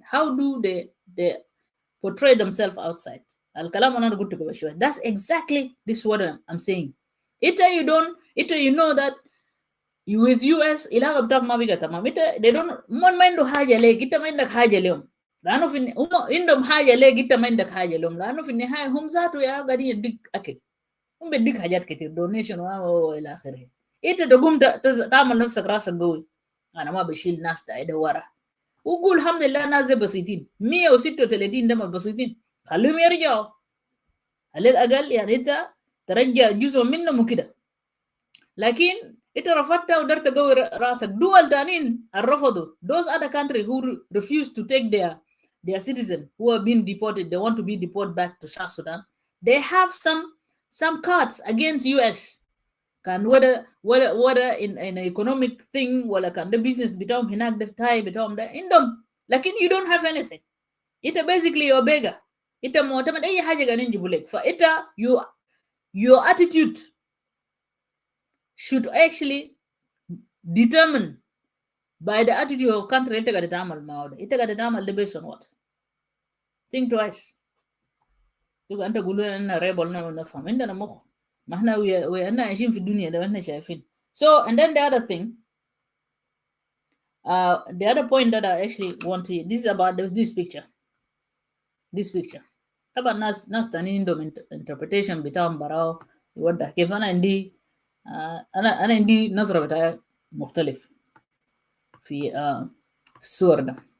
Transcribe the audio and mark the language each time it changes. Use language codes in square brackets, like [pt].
[en] How do they portray themselves outside? [ar] الكلام أنا قلت قبل شوي. [en] That's exactly this what I'm saying. You know that with US [ar] ilaga بتاعك ما بيقى تمام. انت [en] they don't [ar] ما عنده حاجه ليك، انت ما عندك حاجه لهم، لانه في هم عندهم حاجه ليك، انت ما عندك حاجه لهم، لانه في النهايه هم ذاته يا قاعدين يديك اكل، هم بيديك حاجات كتير دونيشن والى اخره. انت تقوم تعمل نفسك راسك قوي، انا ما بشيل ناس ده ورا، وقول الحمد لله ناس دي بسيطين، 136 ده بسيطين، خليهم يرجعوا على الاقل، يعني انت ترجع جزء منهم وكده. لكن انت رفضت ودرت قوي راسك. دول تانيين الرفضوا، [en] those other countries who refuse to take their citizens who have been deported, they want to be deported back to South Sudan, they have some cards against US. [ar] كان ولا [en] in economic thing [ar] ولا كان ده business بتاعهم هناك، ده تاي بتاعهم ده عندهم، لكن [en] you don't have anything. [ar] انت [en] basically you're beggar. [ar] انت معتمد اي حاجه قاعدين يجيبوا لك. فانت [en] your attitude should actually determine by the attitude of country [ar] انت قاعد تعمل معه ده. انت قاعد تعمل ده [en] based on what? Think twice. [ar] يبقى انت قول لنا انا ريبل نفهم، عندنا مخ، ما احنا احنا عايشين في الدنيا ده واحنا شايفين. [en] So and then the other thing, the other point that I actually want to, this is about this picture. This picture [ar] طبعا ناس تانيين عندهم interpretation بتاعهم براو يوضح كيف. انا عندي انا عندي نظرة بتاعي مختلف في في الصور ده.